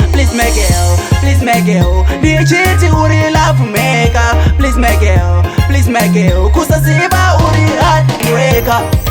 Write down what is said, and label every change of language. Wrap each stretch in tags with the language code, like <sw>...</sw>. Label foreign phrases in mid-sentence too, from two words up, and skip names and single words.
<en>Please, my girl, please, my girl.</en> <sn>Ndichiti uri</sn> <en>love maker. Please, my girl, please, my girl.</en> <sn>Kusaziva uri heartbreaker.</sn>